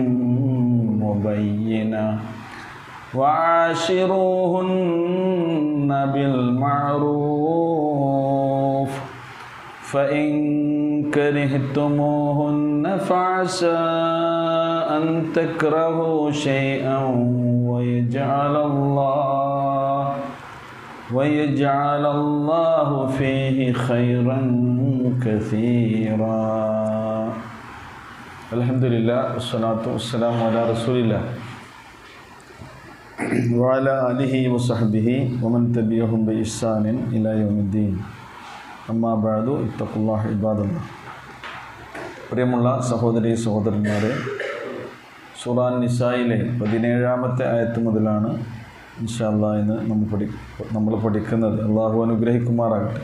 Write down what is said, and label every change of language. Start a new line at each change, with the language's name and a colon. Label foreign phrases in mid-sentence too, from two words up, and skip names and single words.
Arabic: مبينة وعاشروهن بالمعروف فإن كرهتموهن فعسى أن تكرهوا شيئا ويجعل الله فيه خيرا كثيرا. الحمد لله والصلاة والسلام على رسول الله وعلى آله وصحبه ومن تبعهم بإحسان إلى يوم الدين. أما بعد اتقوا الله عباد الله.
Malayalam: പ്രിയമുള്ള സഹോദരീ സഹോദരന്മാരെ, സൂറ നിസായിലെ 17-ാമത്തെ ആയത്ത് മുതലാണ്
Arabic: إن شاء الله
Malayalam: ഇന്ന് നമ്മൾ പഠിക്കുന്നത്. അള്ളാഹു അനുഗ്രഹിക്കുമാറാകട്ടെ.